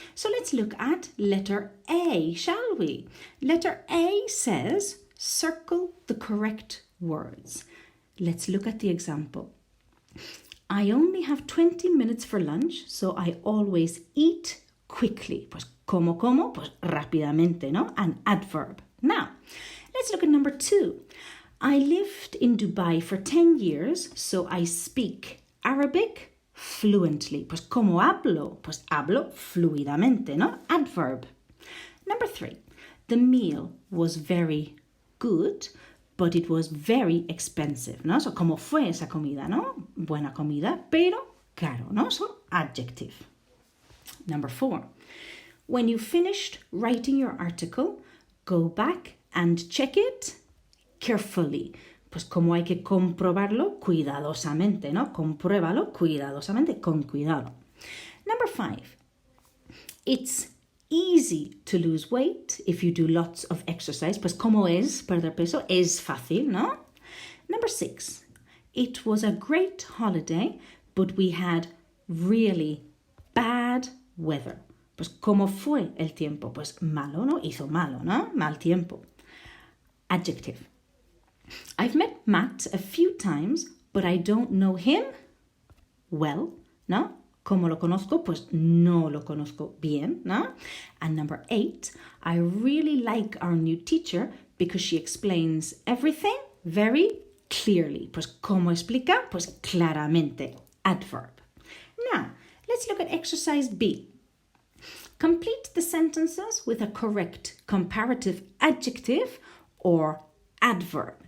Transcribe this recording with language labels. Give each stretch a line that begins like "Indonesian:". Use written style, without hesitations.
English: So let's look at letter A, shall we? Letter A says, circle the correct words. Let's look at the example. I only have 20 minutes for lunch, so I always eat quickly.
Spanish: Pues como, pues rápidamente, ¿no?
English: An adverb. Now, let's look at number 2. I lived in Dubai for 10 years, so I speak Arabic fluently.
Spanish: Pues como hablo? Pues hablo fluidamente, ¿no?
English: Adverb. Number 3. The meal was very good, but it was very expensive, ¿no?
Spanish: So, ¿cómo fue esa comida, no? Buena comida, pero caro, ¿no?
English: So, adjective. Number 4. When you finished writing your article, go back and check it carefully.
Spanish: Pues como hay que comprobarlo cuidadosamente, ¿no? Compruébalo cuidadosamente, con cuidado.
English: Number 5. It's easy to lose weight if you do lots of exercise.
Spanish: Pues como es perder peso, es fácil, ¿no?
English: Number 6. It was a great holiday, but we had really bad weather.
Spanish: Pues como fue el tiempo? Pues malo, ¿no? Hizo malo, ¿no? Mal tiempo. Adjective.
English: I've met Matt a few times, but I don't know him well, ¿no?
Spanish: ¿Cómo lo conozco? Pues no lo conozco bien, ¿no?
English: And number 8, I really like our new teacher because she explains everything very clearly.
Spanish: Pues ¿cómo explica? Pues claramente. Adverb.
English: Now, let's look at exercise B. Complete the sentences with a correct comparative adjective or adverb.